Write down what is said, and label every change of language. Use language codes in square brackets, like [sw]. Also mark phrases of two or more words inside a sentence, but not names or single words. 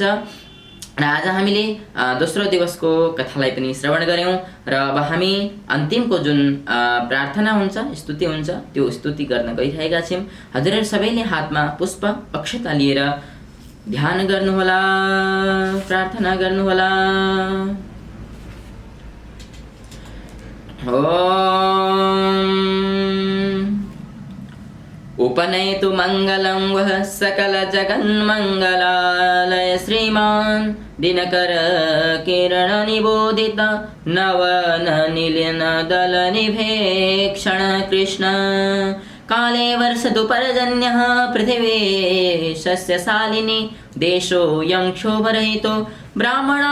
[ne] र आज हामीले दोस्रो दिवसको कथालाई पनि श्रवण गऱ्यौँ र अब हामी अन्तिमको जुन प्रार्थना हुन्छ, स्तुति हुन्छ, त्यो स्तुति गर्न गइरहेका छौँ। हजुरहरू सबैले हातमा पुष्प अक्षता लिएर ध्यान गर्नुहोला, प्रार्थना गर्नुहोला। [sa] उपनयतु मङ्गलं वः सकल जगन्मङ्गलालय श्रीमान् दिनकर किरण निबोधित नवन निलिन दल निभेक्षण कृष्ण काले वर्षतु पर्जन्यः पृथिवी शस्यशालिनी देशोऽयं क्षोभरहितो ब्राह्मणा